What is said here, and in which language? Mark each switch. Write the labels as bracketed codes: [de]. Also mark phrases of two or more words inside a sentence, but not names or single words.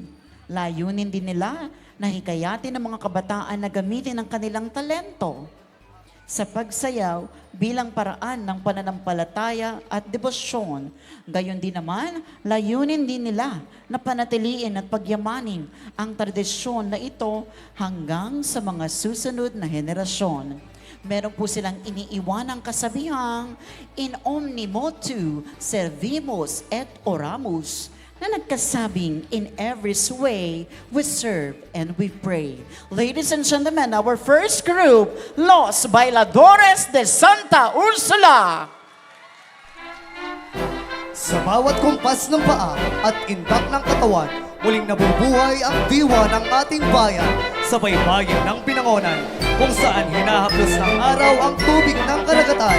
[tl] Layunin din nila na hikayatin ng mga kabataan na gamitin ang kanilang talento sa pagsayaw bilang paraan ng pananampalataya at debosyon. Gayon din naman, layunin din nila na panatiliin at pagyamanin ang tradisyon na ito hanggang sa mga susunod na henerasyon. Meron po silang iniiwanang kasabihang, [la] in omni motu servimos et oramus, [tl] na nagkasabing, [en] in every way, we serve and we pray. Ladies and gentlemen, our first group, Los Bailadores de Santa Ursula. [tl] Sa bawat kumpas ng paa at indak ng katawan, muling nabubuhay ang diwa ng ating bayan sa baybayin ng Binangonan, kung saan hinahaplos ng araw ang tubig ng karagatan.